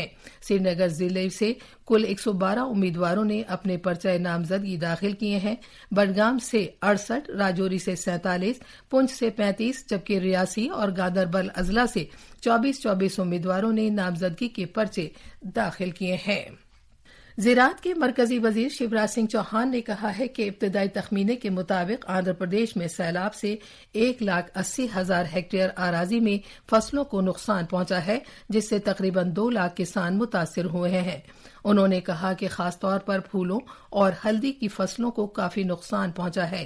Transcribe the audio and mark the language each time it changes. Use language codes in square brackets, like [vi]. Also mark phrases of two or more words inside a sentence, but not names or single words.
[ur] سری نگر ضلع سے کل 112 امیدواروں نے اپنے پرچہ نامزدگی داخل کیے ہیں۔ بڈگام سے 68، راجوری سے 47، پنچ سے 35، جبکہ ریاسی اور گاندربل اضلاع سے 24 امیدواروں نے نامزدگی کے پرچے داخل کیے ہیں۔ زراعت کے مرکزی وزیر شیوراج سنگھ چوہان نے کہا ہے کہ ابتدائی تخمینے کے مطابق آندھرا پردیش میں سیلاب سے 1,80,000 ہیکٹیئر اراضی میں فصلوں کو نقصان پہنچا ہے، جس سے تقریباً 2 لاکھ کسان متاثر ہوئے ہیں۔ انہوں نے کہا کہ خاص طور پر پھولوں اور ہلدی کی فصلوں کو کافی نقصان پہنچا ہے۔